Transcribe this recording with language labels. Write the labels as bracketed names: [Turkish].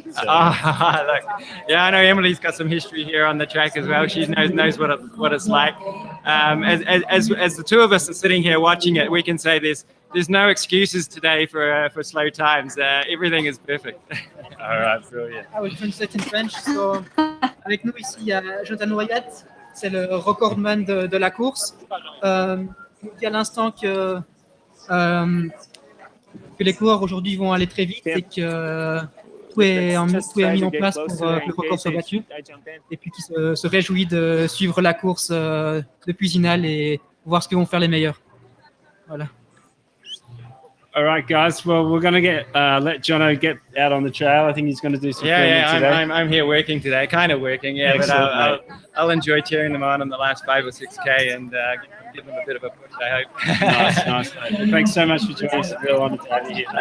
[English] Look, I know Emily's got some history here on the track as well. She knows what it's like. As the two of us are sitting here watching it, we can say there's no excuses today for slow times. Everything is perfect. All right, brilliant. I will translate in French. [French] So, avec nous ici, il y a Jonathan Wyatt, c'est le recordman de la course. dit à l'instant que les coureurs aujourd'hui vont aller très vite et que tout est mis en place pour que le record soit battu. Et puis qui se réjouit de suivre la course depuis Zinal et voir ce que vont faire les meilleurs. Voilà. [English] All right, guys. Well, we're gonna let Jono get out on the trail. I think he's going to do some filming today. I'm here working today, kind of working, yeah. Excellent, but I'll enjoy cheering them on the last 5 or 6K and give them a bit of a push, I hope. Nice. Thanks so much for joining us. It's a real honor to have you here.